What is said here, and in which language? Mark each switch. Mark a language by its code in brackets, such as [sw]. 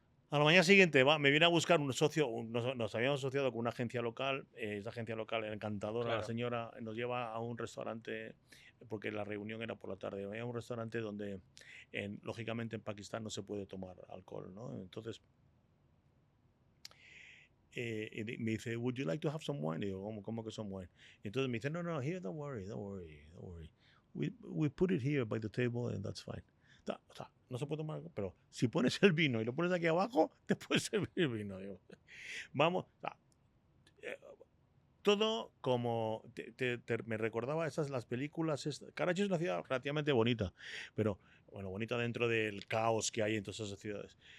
[es] A la mañana siguiente me viene a buscar un socio, nos habíamos asociado con una agencia local, esa agencia local era encantadora, claro. La señora nos lleva a un restaurante, porque la reunión era por la tarde, había un restaurante donde, lógicamente en Pakistán no se puede tomar alcohol, ¿no? Entonces, me dice, [en] would you like to have some wine? [es] Y digo, ¿cómo que [en] some wine? [es] Y entonces me dice, no, [en] here, don't worry. We put it here by the table and that's fine. [es] no se puede tomar alcohol, pero si pones el vino y lo pones aquí abajo, te puedes servir vino. Digo, vamos, todo como me recordaba las películas. Karachi es una ciudad relativamente bonita, pero bueno, bonita dentro del caos que hay en todas esas ciudades.